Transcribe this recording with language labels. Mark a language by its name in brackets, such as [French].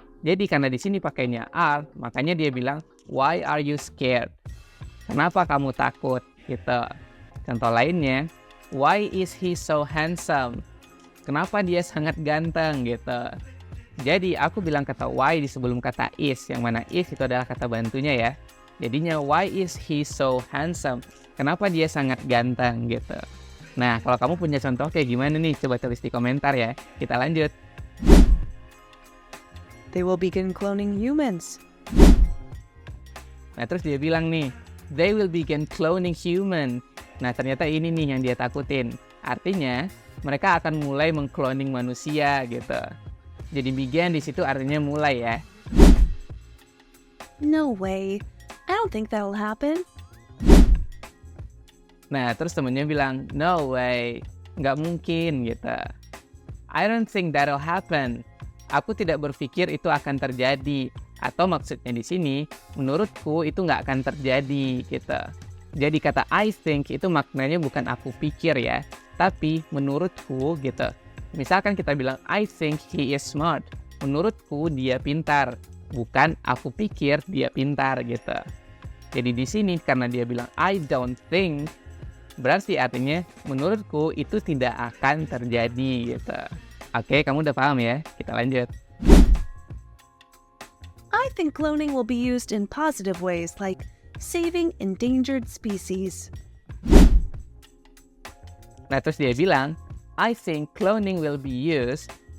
[Indonesian] Jadi karena di sini pakainya are, makanya dia bilang [English] why are you scared? [Indonesian] Kenapa kamu takut? Gitu. Contoh lainnya, [English] why is he so handsome? [Indonesian] Kenapa dia sangat ganteng gitu. Jadi aku bilang kata why di sebelum kata is, yang mana is itu adalah kata bantunya ya. Jadinya [English] why is he so handsome? [Indonesian] Kenapa dia sangat ganteng gitu. Nah, kalau kamu punya contoh kayak gimana nih? Coba tulis di komentar ya. Kita lanjut. [English] They will begin cloning humans. [Indonesian] Nah, terus dia bilang nih, [English] they will begin cloning human. [Indonesian] Nah, ternyata ini nih yang dia takutin. Artinya, mereka akan mulai mengcloning manusia gitu. Jadi begin di situ artinya mulai ya. [English] No way. I don't think that'll happen. [Indonesian] Nah, terus temennya bilang, [English] no way, [Indonesian] nggak mungkin gitu. [English] I don't think that'll happen. [Indonesian] Aku tidak berpikir itu akan terjadi. Atau maksudnya di sini, menurutku itu nggak akan terjadi gitu. Jadi kata I think itu maknanya bukan aku pikir ya, tapi menurutku gitu. Misalkan kita bilang [English] I think he is smart. [Indonesian] Menurutku dia pintar, bukan aku pikir dia pintar gitu. Jadi di sini karena dia bilang [English] I don't think, [Indonesian] berarti artinya menurutku itu tidak akan terjadi gitu. Oke, kamu udah paham ya? Kita lanjut. [English] I think cloning will be used in positive ways like saving endangered species. [Indonesian] Nah, terus dia bilang, [English] I think cloning will be used.